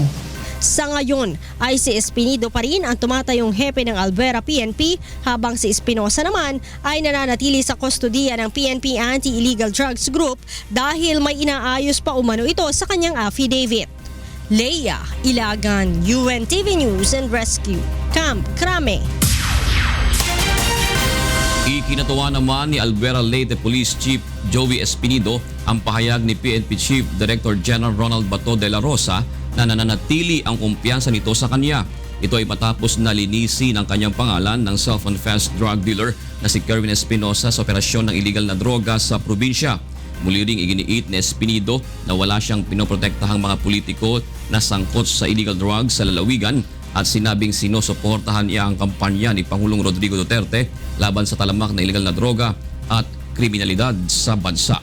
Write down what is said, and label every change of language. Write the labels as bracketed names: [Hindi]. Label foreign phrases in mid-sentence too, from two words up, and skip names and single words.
[Filipino] Sa ngayon ay si Espinido pa rin ang tumatayong hepe ng Albuera PNP, habang si Espinosa naman ay nananatili sa kustodiya ng PNP Anti-Illegal Drugs Group dahil may inaayos pa umano ito sa kanyang affidavit. Lea Ilagan, UNTV News and Rescue, Camp Crame. Ikinatuwa naman ni Albuera Leyte Police Chief Jovi Espinido ang pahayag ni PNP Chief Director General Ronald Bato de la Rosa na nananatili ang kumpiyansa nito sa kanya. Ito ay matapos na linisin ang kanyang pangalan ng [English] self-confessed drug dealer [Filipino] na si Kerwin Espinosa sa operasyon ng iligal na droga sa probinsya. Muli ring iginiit ni Espinido na wala siyang pinoprotektahang mga politiko na sangkot sa [English] illegal drugs [Filipino] sa lalawigan at sinabing sinusuportahan niya ang kampanya ni Pangulong Rodrigo Duterte laban sa talamak na illegal na droga at kriminalidad sa bansa.